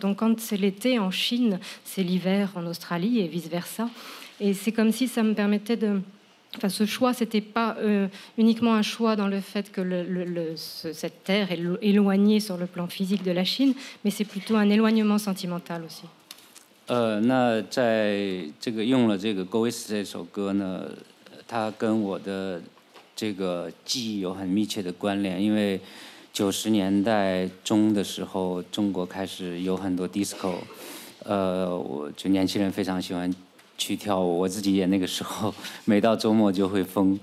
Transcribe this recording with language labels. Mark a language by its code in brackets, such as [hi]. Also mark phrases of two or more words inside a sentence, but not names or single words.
[fr] Donc, quand c'est l'été en Chine, c'est l'hiver en Australie et vice-versa. Et c'est comme si ça me permettait de... Enfin, ce choix, c'était pas uniquement un choix dans le fait que cette terre est éloignée sur le plan physique de la Chine, mais c'est plutôt un éloignement sentimental aussi. [zh] 那在这个用了这个《Go West》这首歌呢，它跟我的这个记忆有很密切的关联，因为90年代中的时候，中国开始有很多 disco， 我就年轻人非常喜欢去跳舞，我自己也那个时候每到周末就会疯。